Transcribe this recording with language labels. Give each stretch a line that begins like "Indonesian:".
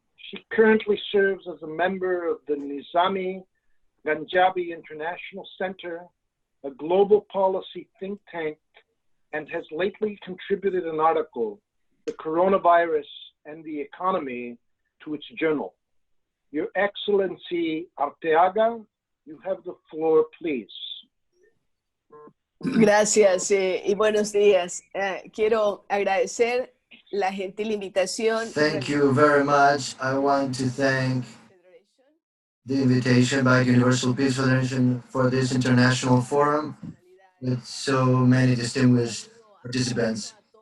English: She currently serves as a member of the Nizami Ganjabi International Center, a global policy think tank, and has lately contributed an article, The Coronavirus and the Economy, to its journal. Your Excellency Arteaga, you have the floor, please.
Spanish: Gracias y buenos días. Quiero agradecer la gentil invitación.
English: Thank you very much. I want to thank the invitation by Universal Peace Federation for this international forum with so many distinguished participants.